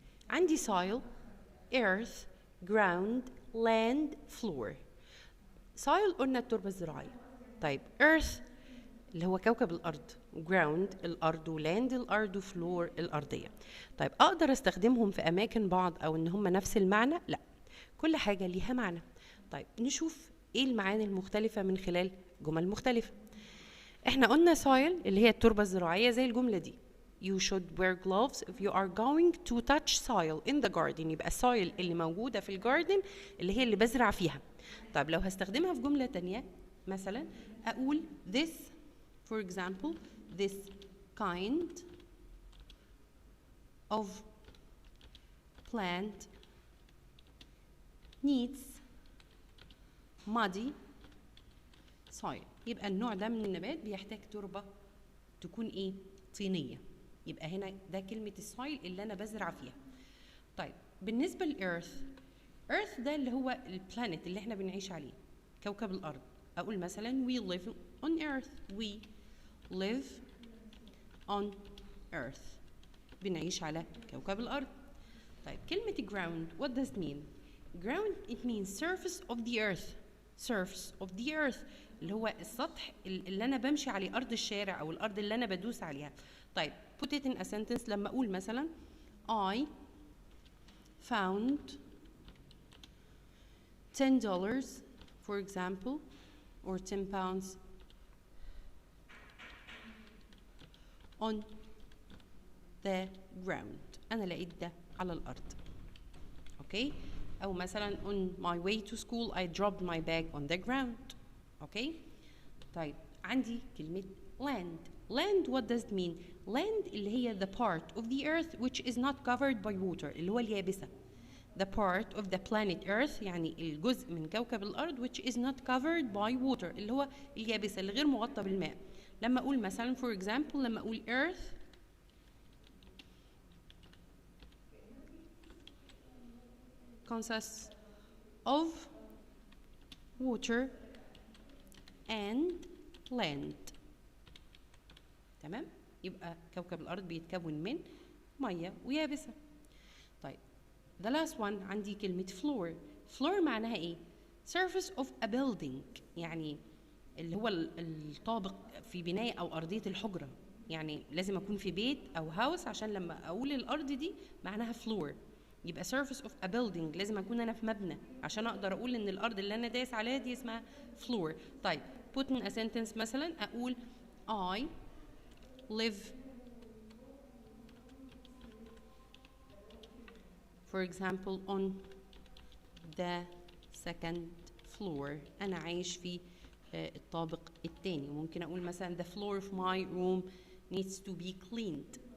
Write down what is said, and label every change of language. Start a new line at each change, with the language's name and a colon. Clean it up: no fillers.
Arabic: عندي soil, earth, ground, land, floor. soil قلنا التربة الزراعية. طيب earth اللي هو كوكب الأرض، ground الأرض، وland الأرض، وفلور الأرضية. طيب أقدر أستخدمهم في أماكن بعض أو إن هم نفس المعنى؟ لا، كل حاجة ليها معنى. طيب نشوف إيه المعاني المختلفة من خلال جمل مختلفة. إحنا قلنا soil اللي هي التربة الزراعية زي الجملة دي.
English: You should wear gloves if you are going to touch soil in the garden.
Arabic: يبقى soil اللي موجودة في الجاردن اللي هي اللي بزرع فيها. طيب لو هستخدمها في جملة تانية مثلا أقول
English: this for example this kind of plant needs muddy soil.
Arabic: يبقى النوع ده من النبات بيحتاج تربة تكون ايه؟ طينية. يبقى هنا ده كلمة السويل اللي أنا بزرع فيها. طيب بالنسبة للإيرث، إيرث ده اللي هو البلانيت اللي احنا بنعيش عليه، كوكب الأرض. أقول مثلا
English: we live on earth. we live on earth.
Arabic: بنعيش على كوكب الأرض. طيب كلمة
English: ground what does it mean؟ ground it means surface of the earth. surface of the earth
Arabic: اللي هو السطح اللي أنا بمشي عليه، أرض الشارع أو الأرض اللي أنا بدوس عليها. طيب
English: put it in a sentence.
Arabic: لما أقول مثلا
English: I found $10 for example or 10 pounds on the ground.
Arabic: أنا لقيت ده على الأرض. أوكي؟ أو مثلا
English: on my way to school I dropped my bag on the ground.
Arabic: أوكي؟ طيب عندي كلمة land.
English: land what does it mean؟ land
Arabic: اللي هي
English: the part of the earth which is not covered by water
Arabic: اللي هو اليابسة.
English: the part of the planet earth
Arabic: يعني الجزء من كوكب الأرض
English: which is not covered by water
Arabic: اللي هو اليابسة اللي غير مغطى بالماء. لما أقول مثلا
English: for example
Arabic: لما أقول
English: earth consists of water and land.
Arabic: تمام؟ يبقى كوكب الأرض بيتكون من مية ويابسة. طيب
English: the last one
Arabic: عندي كلمة
English: floor.
Arabic: floor معناها إيه؟
English: surface of a building
Arabic: يعني اللي هو الطابق في بناية أو أرضية الحجرة. يعني لازم أكون في بيت أو هاوس عشان لما أقول الأرض دي معناها floor. يبقى surface of a building لازم أكون أنا في مبنى عشان أقدر أقول إن الأرض اللي أنا دايس عليها دي اسمها floor. طيب
English: put in a sentence
Arabic: مثلا اقول
English: I live for example on the second floor.
Arabic: انا عايش في الطابق الثاني. ممكن اقول مثلا
English: the floor of my room needs to be cleaned.